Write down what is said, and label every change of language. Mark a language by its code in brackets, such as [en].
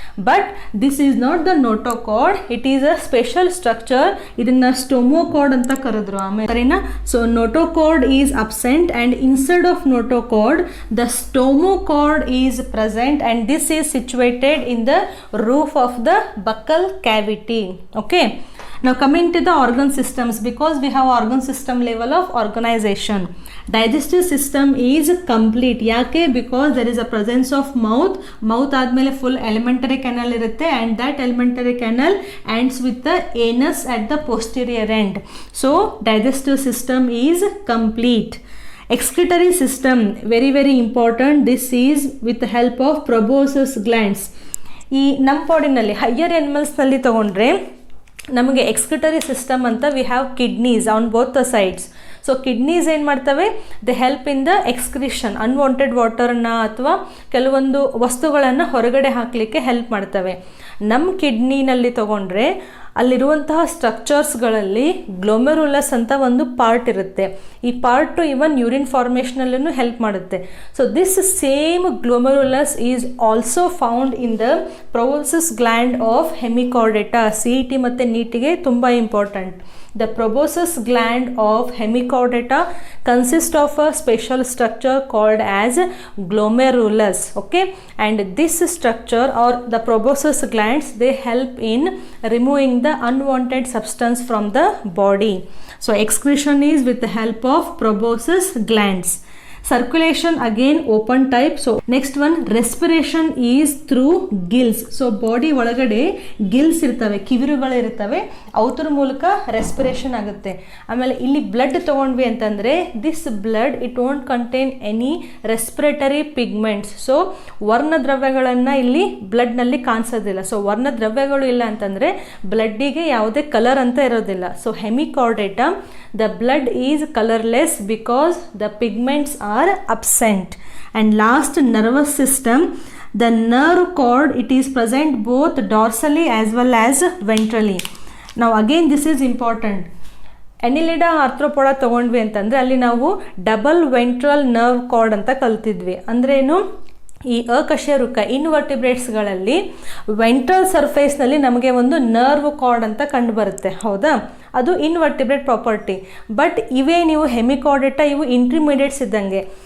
[en] But this is not the notochord, it is a special structure. [kn] ಇದನ್ನು ಸ್ಟೋಮೋಕಾರ್ಡ್ ಅಂತ ಕರೆದ್ರು ಆಮೇಲೆ, ಸರಿನಾ? [en] So notochord is absent and instead of notochord the stomochord is present and this is situated in the roof of the buccal cavity. Okay, now coming to the organ systems, because we have organ system level of organization. Digestive system is complete. [kn] ಯಾಕೆ? [en] because there is a presence of mouth [kn] ಆದಮೇಲೆ [en] full alimentary canal [kn] ಇರುತ್ತೆ, [en] and that alimentary canal ends with the anus at the posterior end. So digestive system is complete. Excretory system, very very important. This is with the help of proboscis glands. [kn] ಈ ನಮ್ಮ ಬಾಡಿನಲ್ಲಿ higher ಎನಿಮಲ್ಸ್ನಲ್ಲಿ ತೊಗೊಂಡ್ರೆ ನಮಗೆ excretory system ಅಂತ [en] We have kidneys on both the sides. [kn] So kidneys ಏನು ಮಾಡ್ತವೆ? [en] they help in the excretion, [kn] unwanted ವಾಟರ್ನ ಅಥವಾ ಕೆಲವೊಂದು ವಸ್ತುಗಳನ್ನು ಹೊರಗಡೆ ಹಾಕಲಿಕ್ಕೆ ಹೆಲ್ಪ್ ಮಾಡ್ತವೆ. ನಮ್ಮ ಕಿಡ್ನಿನಲ್ಲಿ ತೊಗೊಂಡ್ರೆ ಅಲ್ಲಿರುವಂತಹ ಸ್ಟ್ರಕ್ಚರ್ಸ್ಗಳಲ್ಲಿ ಗ್ಲೊಮೆರುಲಸ್ ಅಂತ ಒಂದು ಪಾರ್ಟ್ ಇರುತ್ತೆ. ಈ ಪಾರ್ಟು ಇವನ್ ಯೂರಿನ್ ಫಾರ್ಮೇಷನಲ್ಲೂ ಹೆಲ್ಪ್ ಮಾಡುತ್ತೆ. [en] So this same glomerulus is also found in the proboscis gland of Hemichordata. [kn] CET ಮತ್ತು NEETಗೆ ತುಂಬ important. [en] The proboscis gland of hemichordata consists of a special structure called as glomerulus. Okay, and this structure or the proboscis glands, they help in removing the unwanted substance from the body. So excretion is with the help of proboscis glands. Circulation again open type. So next one, respiration is through gills. [kn] So body ಒಳಗಡೆ Gilles ಇರ್ತವೆ, ಕಿವಿರುಗಳು ಇರ್ತವೆ, ಅವತರ ಮೂಲಕ respiration ಆಗುತ್ತೆ. ಆಮೇಲೆ ಇಲ್ಲಿ blood ತಗೊಂಡ್ವಿ ಅಂತಂದರೆ [en] This blood it won't contain any respiratory pigments. [kn] So ವರ್ಣದ್ರವ್ಯಗಳನ್ನು ಇಲ್ಲಿ ಬ್ಲಡ್ನಲ್ಲಿ ಕಾಣಿಸೋದಿಲ್ಲ. ಸೊ ವರ್ಣದ್ರವ್ಯಗಳು ಇಲ್ಲ ಅಂತಂದರೆ ಬ್ಲಡ್ಡಿಗೆ ಯಾವುದೇ ಕಲರ್ ಅಂತ ಇರೋದಿಲ್ಲ. [en] So Hemichordata the blood is colorless because the pigments are absent. And last, nervous system, the nerve cord, it is present both dorsally as well as ventrally. Now again this is important. [kn] ಎನಿಲಿಡಾ Arthropoda ತೊಗೊಂಡ್ವಿ ಅಂತಂದರೆ ಅಲ್ಲಿ ನಾವು double ventral nerve card ಅಂತ ಕಲ್ತಿದ್ವಿ. ಅಂದ್ರೇನು, ಈ ಅಕಶೇರುಕ ಇನ್ವರ್ಟಿಬ್ರೇಟ್ಸ್ಗಳಲ್ಲಿ ventral ಸರ್ಫೇಸ್ನಲ್ಲಿ ನಮಗೆ ಒಂದು ನರ್ವ್ ಕಾರ್ಡ್ ಅಂತ ಕಂಡು ಬರುತ್ತೆ, ಹೌದಾ? ಅದು ಇನ್ವರ್ಟಿಬ್ರೇಟ್ ಪ್ರಾಪರ್ಟಿ. ಬಟ್ ಇವೇ ನೀವು ಹೆಮಿಕಾರ್ಡೇಟಾ ಇವು ಇಂಟರ್ಮೀಡಿಯೇಟ್ಸ್ ಇದ್ದಂಗೆ.